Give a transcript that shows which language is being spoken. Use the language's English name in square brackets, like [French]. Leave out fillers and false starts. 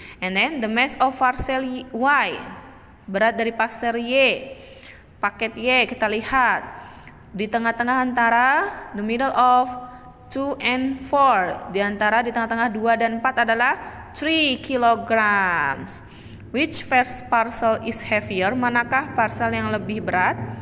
[English] And then the mass of parcel Y. [Indonesian] Berat dari parcel Y. Paket Y kita lihat. di tengah-tengah antara [English] the middle of 2 and 4. [Indonesian] Di tengah-tengah 2 dan 4 adalah 3 kilograms. [English] Which first parcel is heavier? [Indonesian] Manakah parcel yang lebih berat?